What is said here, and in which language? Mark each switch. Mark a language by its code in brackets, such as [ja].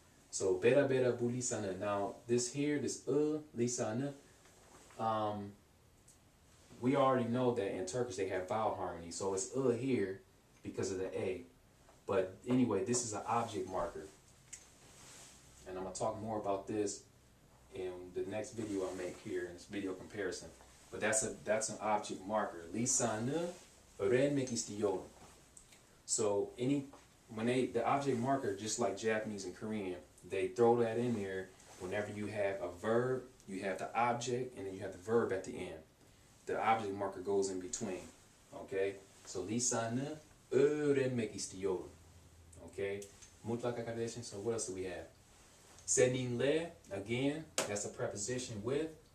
[en] So [tr] bera bu lisana. [en] Now this here, this lisana, we already know that in Turkish they have vowel harmony. So it's here because of the a. But anyway, this is an object marker. And I'm going to talk more about this in the next video I make here, in this video comparison. But that's an object marker. [tr] Lisanı öğrenmek istiyorum. [en] So the object marker, just like Japanese and Korean, they throw that in there whenever you have a verb, you have the object, and then you have the verb at the end. The object marker goes in between. Okay? [tr] So lisanı öğrenmek istiyorum. [en] Okay? [tr] Mutlaka kardeşim. [en] So what else do we have? Seninle, again, that's a preposition with.